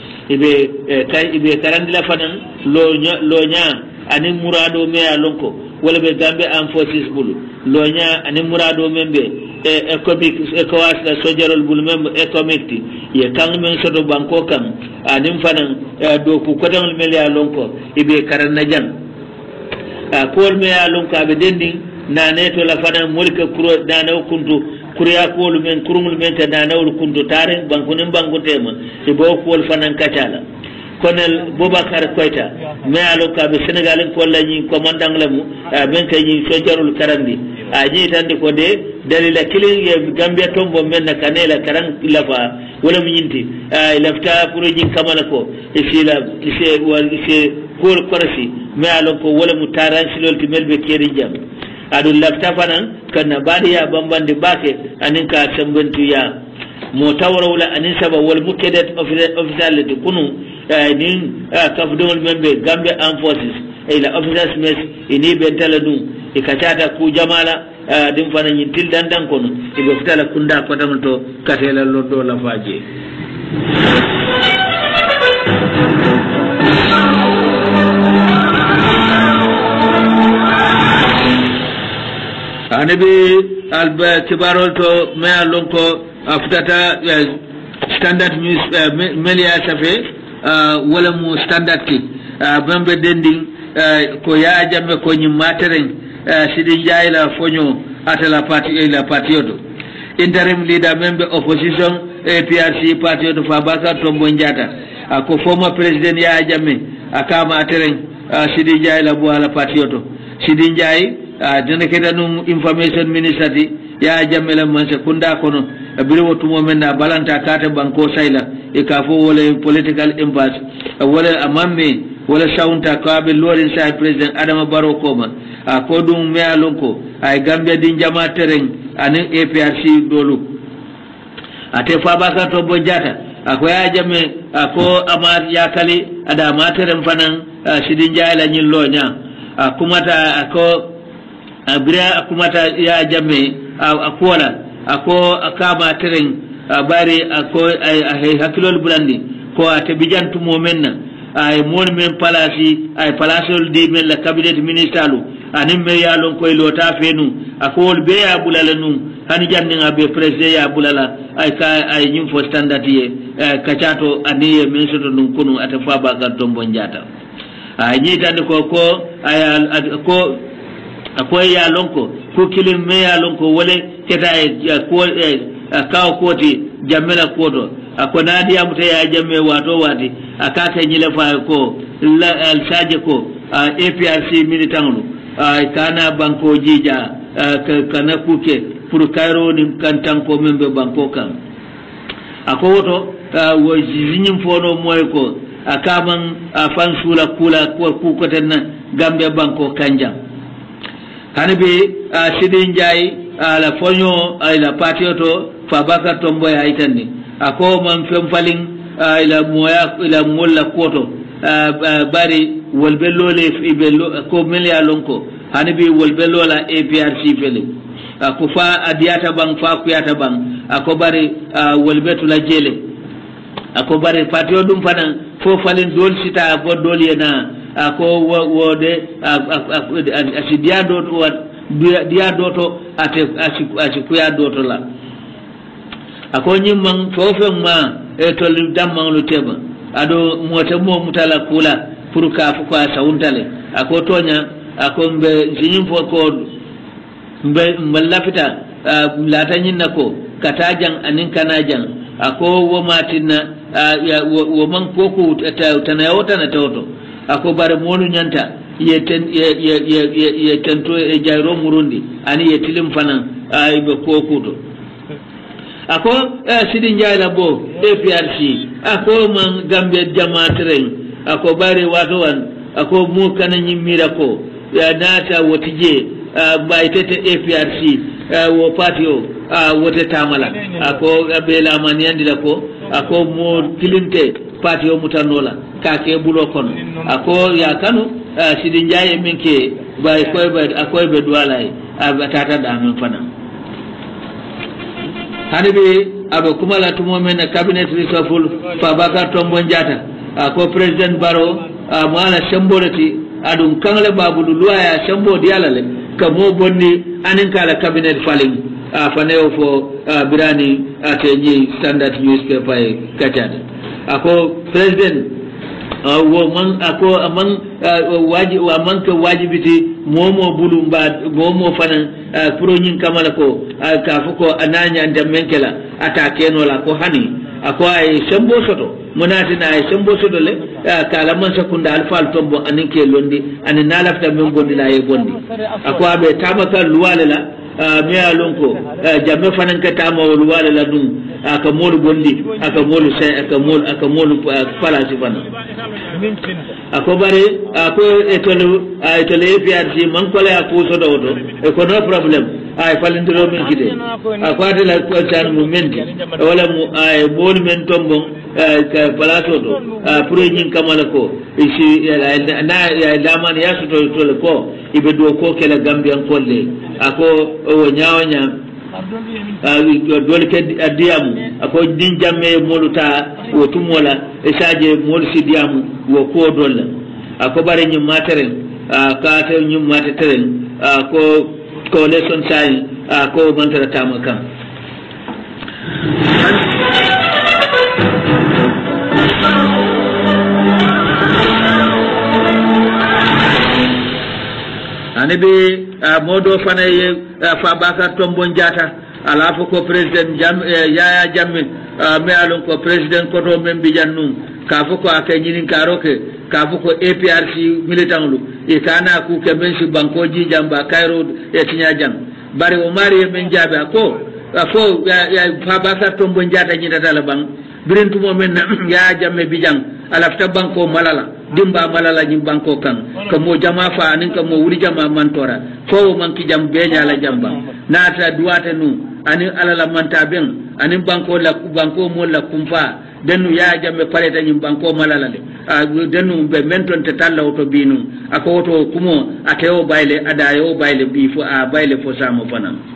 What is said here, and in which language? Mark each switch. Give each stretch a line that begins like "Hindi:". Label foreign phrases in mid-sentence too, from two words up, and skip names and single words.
Mandingo: ibe karandila fanan lo nya ani murado me alonko wala be Gambia Armed Forces bulu lo nya ani murado membe economic ECOWAS la sojarol bulu membe economic ye kan men soto banko kan ani fanan do ku kodon me alonko ibe karanna jang kol me alonko abe dendi na neto la fanan mulka kuro dana kuntu kuriya kolu men kurumul men ta dana kuntu tare bankunin bankutema ibo kol fanan kacala Colonel Boubacar Koita me aloka be Senegal ko lañi commandant lamu ben kay ñi sojarul karandi ñi tande ko de dalila kilin ye Gambia tombo men na kanela karang lafa wala mu ñinti lafta pour ñi kamala ko ise kor korasi me aloko wala mu taran silol ti melbe keri jam adu lafta fanan kana badiya bambande bake anin ka sambantu ya mo tawra wala anin saba wal mukedat officiality kunu nin kafdol membe Gambia Armed Forces ila
English: officers mess
Mandingo: ini bentala dum ikatata ku jamala dim fana nyintil dandan kono ibe futala kunda ko tamto katela lodo la faje anabi alba kibarol to me alonko aftata standard news melia safe wala mu standard ki bambe dending ko ya jamme ko nyi materen sidi jaila fonyo atala parti la partiodo
English: interim leader member opposition
Mandingo: APRC partiodo Fabaka Tombo Njata ko
English: former president
Mandingo: ya jamme akama ateren sidi jaila bu ala partiodo sidi jai dana kedanu
English: information ministry
Mandingo: ya jamme la man sekunda kono biro tumo menna balanta kata banko sayla e ka fo wala
English: political impasse
Mandingo: wala amamme wala shaunta ko be lorin sa president Adama Barrow koma ko dum me alonko ay Gambia din jama tereng ani APRC dolu ate Fabaka Tombo Njata ako ya jamme ko amar yakali ada materen fanan sidin jayla nyin lonya kumata ako abira akumata ya jamme akola ako akama tereng bari ako ay hakilol bulandi ko ate bijantu momenna ay mon men palasi ay palasol di men la cabinet ministalu anim me yalon koy lota fenu akol be ya bulalanu hani jandinga be president ya bulala ay ka ay nyum fo standard ye kachato aniye men soto dum kunu ate Fabaka Tombo Njata ay nyitande ko ay ko akoy ya lonko ko kilim me ya lonko wole keta ko kaw koti jamela kodo akona dia muta ya jamme wato wati akata nyile fa ko al saje ko APRC militangu kana banko jija kana kuke pour kairo ni kantan ko membe banko kan akowoto wo jinyim fono moy ko akaman fan sula kula ko ku tanna Gambia banko kanja hanabi sidin jai ala fonyo ila patioto Fabaka Tombo ya itani ako man femfalin ila moya ila molla koto bari wolbello le ibello ko melia lonko hanabi wolbello la APRC fele ako fa adiata bang fa kuyata bang ako bari wolbetu la jele ako bari patio dum fana fo falin dol sita bo dol yena ako wode asidia do dia doto ate asikuya doto la ako nyimman fofem ma e tol damman lu teba ado mota mo mutala kula pour ka fu ko sawuntale ako tonya ako mbe jinyim fo ko mballafita latanyin nako katajan anin kanajan ako wo matinna wo man koku tanayota na toto ako bare molu nyanta ye tento e jayro murundi ani ye tilim fanan ay be kokuto ako sidin jayla bo APRC ako man gambe jamaatren ako bare wato wan ako mu kananyi mirako ya nata wotije baytete APRC wo patio wote tamala ako bela maniandi lako ako mo kilinte patio mutanola kake bulo kono ako ya kanu sidin jaye minke bay koy be duwalay abatata da men fana hanibi abo kumala tumo men
English: cabinet reshuffle
Mandingo: fa baka tombo njata ako president baro mala sembolati adum kangle babulu luaya sembo dialale kamo bonni anin kala
English: cabinet falling
Mandingo: faneo fo birani atenyi
English: standard newspaper
Mandingo: kachade ako president wo man ako man wajibiti momo bulu mba momo fanan pro nyin kamala ko ka fuko ananya ndamenkela atakeno la ko hani ako ay sembo soto munati na ay sembo soto le kala man sakunda alfal tombo aninke londi anin nalafta men gondi la e gondi ako abe tamaka luwale la me alonko jamme fanan ka tama luwale la dum aka molu gondi aka molu palasi fana ako bare ako etolo APRC man ko la ko so do ko
English: no problem
Mandingo: ay falindiro min kide ako adela ko tan mu mendi wala mu ay bon men tombo ka palaso do pour nyin kamala ko isi na ya daman ya so to ko ibe do ko kala gambian kolle ako o nyaawanya dole ke diamu ako din jamme moluta wo tumola esaje mol si diamu wo ko dolla ako bare nyum materen ka te nyum materen ko lesson sai ko mantara tamaka anibi modo fanaye fa bakar tombon jata ala ko president yaya jamme me alon ko president ko to membi jannu ka ko akay nyinin karoke ka ko APRC militant lu e kana ku ke men si banko ji jamba Cairo e tinya jam bari o mari men jabe ko ya fa bakar tombon jata nyita dala bang birintu mo men ya jamme bijang alafta banko malala dimba malala nyim banko kan ko mo jama fa anin ko mo wuri jama mantora ko man ki jam beenya la jamba nata duwata nu anin alala manta ben anin banko mo la kumfa dennu ya jamme paleta nyim banko malala le dennu be menton te talla to binu ako to kumo ateo bayle adayo bayle bi fo bayle fo samo fanam